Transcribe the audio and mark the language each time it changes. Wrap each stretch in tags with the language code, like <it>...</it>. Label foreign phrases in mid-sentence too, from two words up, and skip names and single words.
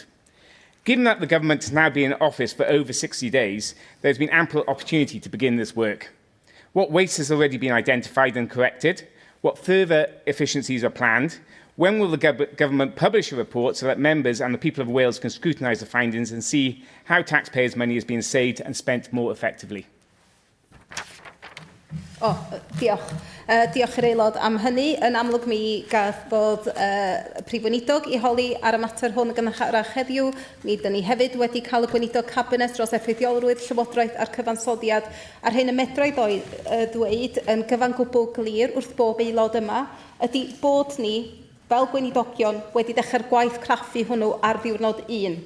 <en>Given that the government has now been in office for over 60 days, there has been ample opportunity to begin this work. What waste has already been identified and corrected? What further efficiencies are planned? When will the government publish a report so that members and the people of Wales can scrutinise the findings and see how taxpayers' money is being saved and spent more effectively?</en> <cy>Diolch. Diolch i'r aelod am hynny. Yn amlwg mi gath bod Prif Weinidog i holi ar y mater hwn yn gynharach heddiw. Mi dyn ni hefyd wedi cael y Gweinidog Cabinet dros effeithiolrwydd Llywodraeth a'r cyfansoddiad a'r hyn y medraid ddweud yn gyfan gwbl glir wrth bob aelod yma ydy bod ni, fel Gweinidogion, wedi dechrau'r gwaith craffu hwnnw ar ddiwrnod 1.</cy>